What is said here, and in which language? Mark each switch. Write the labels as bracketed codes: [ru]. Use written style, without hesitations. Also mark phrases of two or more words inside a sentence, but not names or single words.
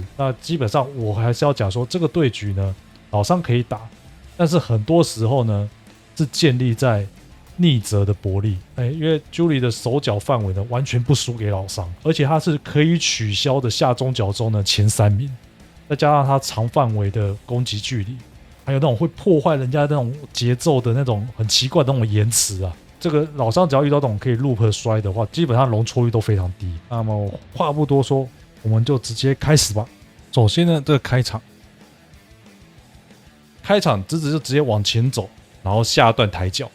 [zh] 那基本上我還是要講說，這個對局呢，老商可以打，但是很多時候呢，是建立在逆折的博弈。因為 Julie 的手腳範圍呢，完全不輸給老商，而且他是可以取消的下中角中呢前3名，再加上他長範圍的攻擊距離。還有那種會破壞人家那種節奏的那種很奇怪的那種延遲啊，這個老商只要遇到這種可以 loop 摔的話，基本上容錯率都非常低。那麼話不多說，我們就直接開始吧。首先呢，這個開場直直就直接往前走，然後下段抬腳。